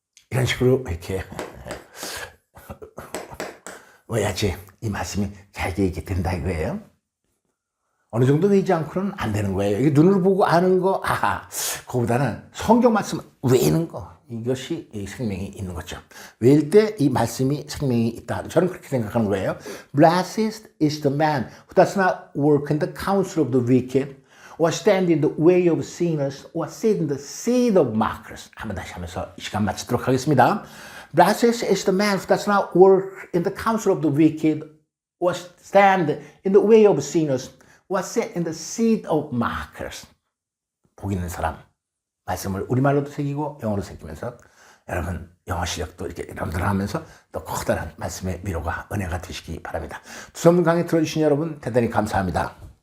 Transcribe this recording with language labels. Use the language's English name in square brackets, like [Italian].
[Korean] 이런 식으로 이렇게 외야지 이 말씀이 잘게 이렇게 된다 이거예요. 어느 정도 외지 않고는 안 되는 거예요. 이게 눈으로 보고 아는 거, 그거보다는 성경 말씀 외우는 거, 이것이 이 생명이 있는 거죠. 외울 때 이 말씀이 생명이 있다. 저는 그렇게 생각하는 거예요. [English] Blessed is the man who does not work in the counsel of the wicked, or stand in the way of sinners, or sit in the seat of mockers. [Korean] 한번 다시 하면서 이 시간 마치도록 하겠습니다. [English] Blessed is the man who does not work in the counsel of the wicked, or stand in the way of sinners, or sit in the seat of mockers. [Korean] 복 있는 사람. 말씀을 우리말로도 새기고 영어로 새기면서 여러분 영어 실력도 이렇게 여러분들 하면서 또 커다란 말씀의 위로가 은혜가 되시기 바랍니다. 두성분 강의 들어주신 여러분 대단히 감사합니다.